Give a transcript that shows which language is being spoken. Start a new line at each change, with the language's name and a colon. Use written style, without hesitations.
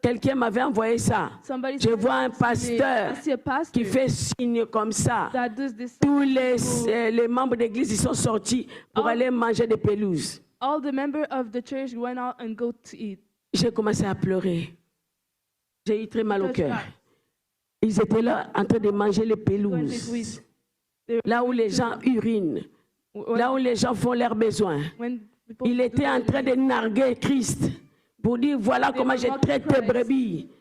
French: quelqu'un m'avait envoyé ça.
English: somebody
French: Je
English: said
French: vois un
English: to me,
French: pasteur
English: I see a pastor
French: qui fait signe comme ça.
English: that does this.
French: Tous les membres d'église ils sont sortis pour aller manger des pelouses.
English: All the members of the church went out and go to eat.
French: J'ai commencé à pleurer. J'ai eu très mal au cœur. Ils étaient là en train de manger les pelouses. Là où les gens urinent. Là où les gens font leurs besoins. Il était en train de narguer Christ pour dire voilà comment je traite tes brebis.